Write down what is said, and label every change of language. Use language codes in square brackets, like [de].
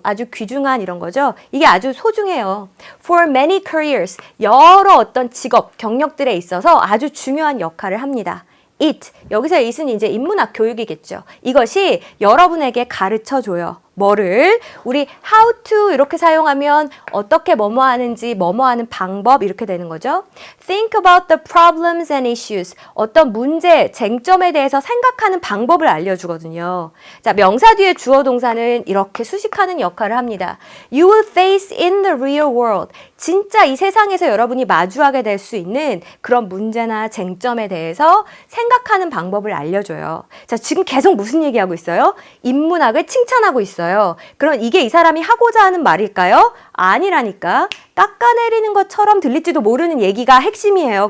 [ko] 아주 귀중한 이런 거죠. 이게 아주 소중해요. [en] For many careers. [ko] 여러 어떤 직업, 경력들에 있어서 아주 중요한 역할을 합니다. [en] it. [ko] 여기서의 it은 이제 인문학 교육이겠죠. 이것이 여러분에게 가르쳐줘요. 뭐를? 우리 how to 이렇게 사용하면 어떻게 뭐뭐 하는지, 뭐뭐 하는 방법 이렇게 되는 거죠. [en] Think about the problems and issues. [ko] 어떤 문제, 쟁점에 대해서 생각하는 방법을 알려주거든요. 자, 명사 뒤에 주어 동사는 이렇게 수식하는 역할을 합니다. [en] You will face in the real world. [ko] 진짜 이 세상에서 여러분이 마주하게 될 수 있는 그런 문제나 쟁점에 대해서 생각하는 방법을 알려줘요. 자, 지금 계속 무슨 얘기하고 있어요? 인문학을 칭찬하고 있어요. 그럼 이게 이 사람이 하고자 하는 말일까요? 아니라니까. 깎아내리는 것처럼 들릴지도 모르는 얘기가 핵심이에요.